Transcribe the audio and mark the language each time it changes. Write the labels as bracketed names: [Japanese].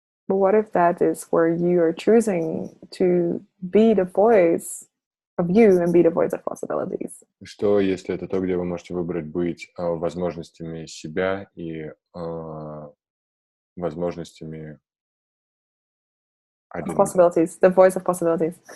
[English] But what if that is where you are choosing to be the voice of you and be the voice of possibilities? [Russian] Что, если это то, где вы можете выбрать быть возможностями себя и возможностями... [English] Of possibilities, the voice of possibilities.